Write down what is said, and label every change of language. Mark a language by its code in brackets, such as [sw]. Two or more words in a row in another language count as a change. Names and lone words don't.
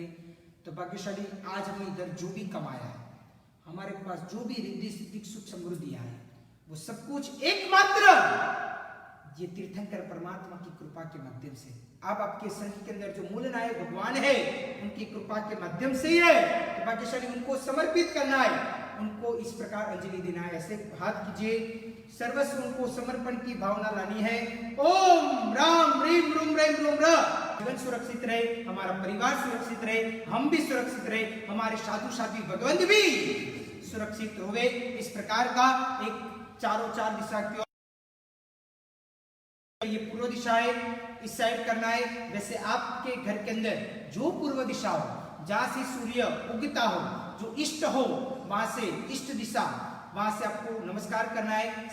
[hi] तो भाग्यशाली आज हमने इधर जो भी कमाया है, हमारे पास जो भी रिद्धि सिद्धि सुख समृद्धि है, वो सब कुछ एकमात्र ये तीर्थंकर परमात्मा की कृपा के माध्यम से, आप आपके संघ के अंदर जो मूल नायक भगवान है उनकी कृपा के माध्यम से ही है। तो भाग्यशाली उनको समर्पित करना है, उनको इस प्रकार अंजलि देना है। ऐसे हाथ कीजिए, सर्वस्व उनको समर्पण की भावना लानी है। [sa] ओम राम ह्रीं रूम रेम रोम र। [hi] जीवन सुरक्षित रहे, हमारा परिवार सुरक्षित रहे, हम भी सुरक्षित रहे, हमारे साधु साध्वी भगवंत भी सुरक्षित होवे। इस प्रकार का एक चारों चार दिशा की, ये पूर्व दिशा है, इस साइड करना है। वैसे आपके घर के अंदर जो पूर्व दिशा हो, जहां से सूर्य उगता हो, जो इष्ट हो, वहां से इष्ट दिशा, वहां से आपको नमस्कार करना है।